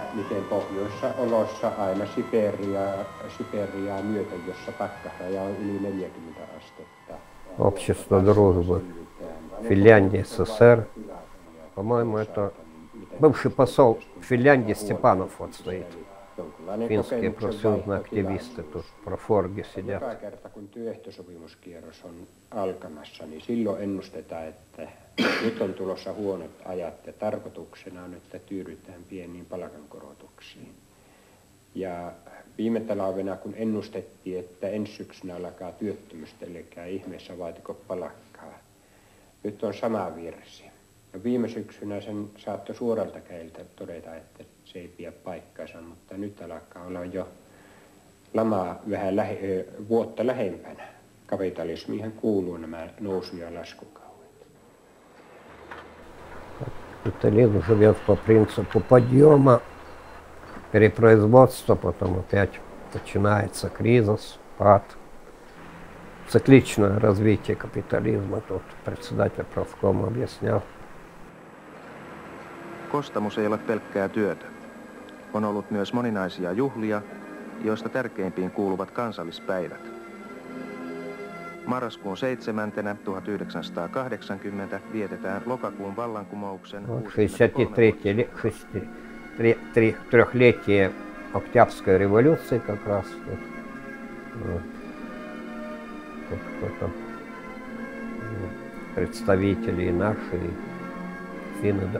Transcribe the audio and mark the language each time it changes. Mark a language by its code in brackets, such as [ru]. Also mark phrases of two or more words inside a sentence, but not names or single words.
[fi] miten pohjoissa olossa aina Siperiaa myöten, jossa pakkasraja on yli 40 astetta. [ru] Общество дружбы Финляндии, СССР. По-моему, это бывший посол Финляндии Степанов вот стоит. Финские профсоюзные активисты тут профорги сидят. [fi] Joka kerta kun työehtosopimuskierros on alkamassa, niin silloin ennustetaan, että nyt on tulossa huonot ajat ja tarkoituksena on, että tyydytään pieniin palkankorotuksiin. Ja viime talvena, kun ennustettiin, että ensi syksynä alkaa työttömyystä, eli ihmeessä vaatiko palkkaa. Nyt on sama virsi. Ja viime syksynä sen saattoi suoralta kädeltä todeta, että se ei pidä paikkaansa, mutta nyt alkaa olla jo lamaa vähän vuotta lähempänä. Kapitalismiinhan kuuluu nämä nousu- ja laskukaudet. [ru] Капитализм живет по принципу подъема, перепроизводства, потом опять начинается кризис, спад. Цикличное развитие капитализма, тут председатель профкома объяснял. [fi] Kostamus ei ole pelkkää työtä. On ollut myös moninaisia juhlia, joista tärkeimpiin kuuluvat kansallispäivät. Marraskuun 7. 1980 vietetään lokakuun vallankumouksen [ru] 63-летие Октябрьской революции как раз. Тут кто-то, представители наши, финны.